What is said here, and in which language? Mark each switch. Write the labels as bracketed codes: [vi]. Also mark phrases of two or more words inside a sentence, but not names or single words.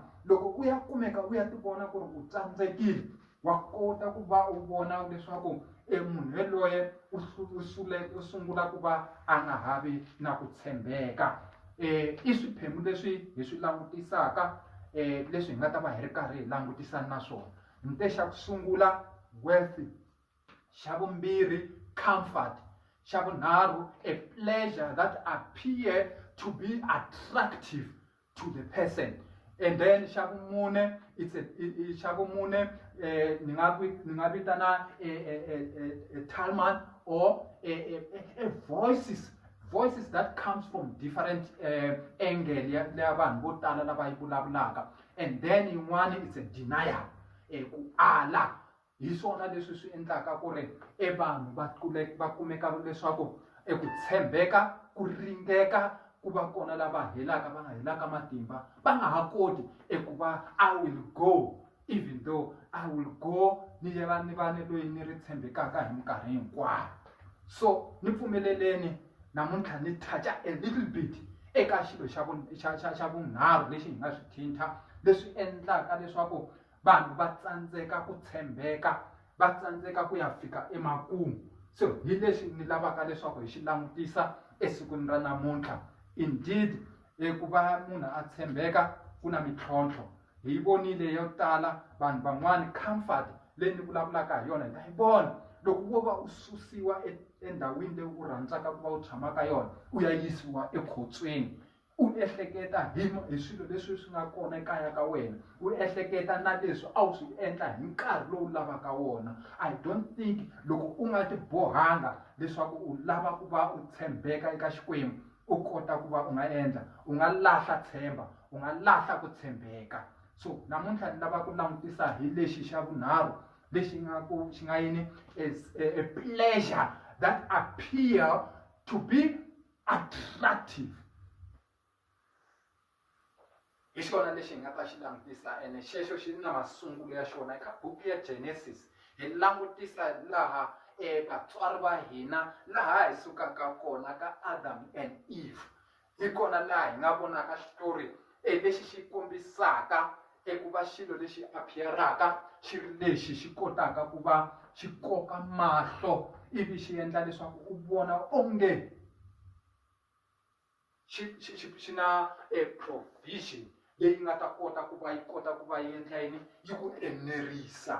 [ts] Loko u ya kumeka u ya ti vona ku ri u tsandzekile, wa kota ku va u vona leswaku munhu yaloye u sungula ku va a nga havi na ku tshembeka. I swiphemu leswi hi swi langutisaka leswi hi nga ta va hi ri karhi hi langutisana na swona. Nte xa ku sungula wealth, xa vumbirhi comfort, xa vunharhu [en] a pleasure that appear to be attractive to the person, and then [ts] xa vumune xa vumune ni nga vitana [en] Talman or voices that comes from different angle [ts] ya vanhu vo tala lava yi vulavulaka. [en] And then yin'wana it's a denial, [ts] ku ala. Hi swona leswi swi endlaka ku ri vanhu va kumeka leswaku ku tshembeka, ku ringeka ku va kona lava helaka va nga helaka matimba, va nga ha koti ku va [en] I will go, even though I will go [ts] ni vani loyi ni ri tshembekaka hi minkarhi hinkwayo. So ni pfumeleleni namuntlha ni toucha [en] a little bit [ts] eka xilo xa vunharhu lexi hi nga swi thinta leswi endlaka leswaku vanhu va tsandzeka ku tshembeka, va tsandzeka ku ya fika emakumu. So hi leswi ni lavaka leswaku hi xi langutisa esikwini ra namuntlha. Indeed ku va munhu a tshembeka ku na mintlhontlho. Hi vonile yo tala vanhu van'wani comfort leyi ni vulavulaka hi yona hi ta yi vona loko wo va u susiwa endhawini leyi u rhandzaka ku va u tshama ka yona, u ya yisiwa ekhotsweni, u ehleketa hi swilo leswi swi nga kona ekaya ka wena, u ehleketa na leswi a wu swi endla hi nkarhi lowu lavaka wona. [en] I don't think [ts] loko u nga ti bohanga leswaku u lava ku va u tshembeka eka Xikwembu u kota ku va u nga endla, u nga lahla tshemba, u nga lahla ku tshembeka. So namuntlha ni lava ku langutisa hi lexi xa vunharhu lexi xi nga yini [en] a pleasure that appear to be attractive. [ts] Hi xona lexi hi nga ta xi langutisa, ene xexo xi na masungulo ya xona eka buku ya Genesis. Hi langutisa laha vatswari va hina laha hi sukaka kona ka Adam and Eve. Hi kona laha hi nga vonaka xitori lexi xi kombisaka ku va xilo lexi appearaka xi ri lexi xi kotaka ku va xi koka mahlo ivi xi endla leswaku u vona onge xi na provision leyi nga ta kota ku va yi endla yini, yi ku enerisa.